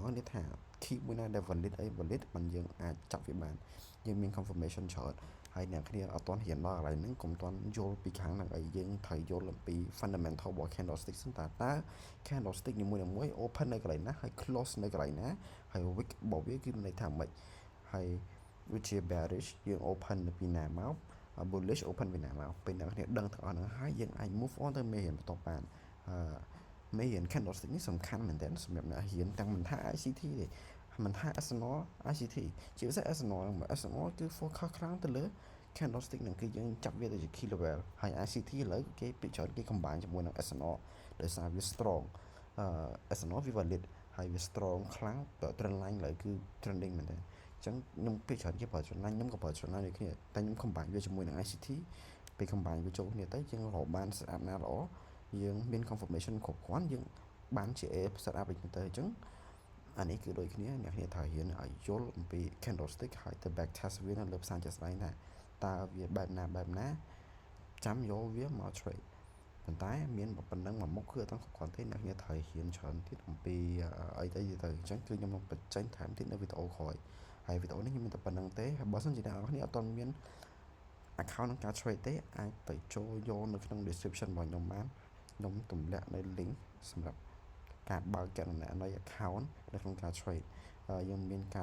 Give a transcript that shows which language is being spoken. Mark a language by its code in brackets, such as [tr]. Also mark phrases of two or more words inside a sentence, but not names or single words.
[km] អស់នេះថា key មួយណាដែល valid អី valid មិនយើងអាចចាប់វាបានយើងមាន confirmation ច្រើនហើយអ្នកគ្នាអត់ទាន់ហ៊ានដល់កន្លែងហ្នឹងកុំទាន់យល់ពីខាងហ្នឹងអីយើងត្រូវ យល់អំពី fundamental របស់ candlestick សិនតើ candlestick នីមួយៗ open នៅកន្លែងណាហើយ close នៅកន្លែងណាហើយ wick របស់វាគឺមាន ន័យថាម៉េចហើយវាជា bearish យើង open នៅពីណាមក bullish open ពីណាមកពេលអ្នកគ្នាដឹងទាំងអស់ហ្នឹងហើយយើងអាច [en] move on [km] ទៅមេរៀនបន្តបានមេរៀន candlestick នេះសំខាន់មែនទែនសម្រាប់អ្នករៀនទាំងមិនថា ICT ទេមិនថា SNL ICT ជាពិសេស SNL គឺ focus ខ្លាំងទៅលើ candlestick ហ្នឹងគឺយើងចាប់វាទៅជា [en] key level [km] ហើយ ICT ឥឡូវគេពីច្រើនគេ combine ជាមួយនឹង SNL ដោយសារវា strong SNL វា valid ហើយវា strong ខ្លាំង [en] trend line [km] ឥឡូវគឺ trending មែនទែនអញ្ចឹងខ្ញុំពីច្រើនគេប្រើ [en] trend line [km] ខ្ញុំក៏ប្រើ [en] trend line [km] ដូចគ្នាតែខ្ញុំ combine វាជាមួយនឹង ICT ពេល combine វាចូលគ្នាទៅយើងរកបាន setup ណាល្អយើងមាន confirmation គ្រប់គ្រាន់យើងបានជា setup វិញទៅអញ្ចឹងអានេះគឺដូចគ្នាអ្នកគ្នាត្រូវរៀនឲ្យយល់អំពី candlestick ហើយទៅ [en] back test [km] វានៅលើផ្សារជាក់ស្ដែងថាតើវាបែបណាចាំយកវាមក trade ប៉ុន្តែមានប៉ុណ្ណឹងមួយមុខគឺអត់ទាំងគ្រប់គ្រាន់ទេអ្នកគ្នាត្រូវរៀនច្រើនទៀតអំពីអីទៅអញ្ចឹងគឺខ្ញុំនឹងបញ្ចេញថែមទៀតនៅវីដេអូក្រោយហើយវីដេអូនេះខ្ញុំមានតែប៉ុណ្្នឹង ទេហើយបើសិនជាអ្នកនរគ្នាអត់ទាន់មាន account ក្នុងការ trade ទេអាចទៅចូលយកនៅក្នុង description របស់ខ្ញុំបានខ្ញុំទម្លាក់នៅ link សម្រាប់ការបើកចលនានៃ account នៅក្នុងការ trade យើងមានការ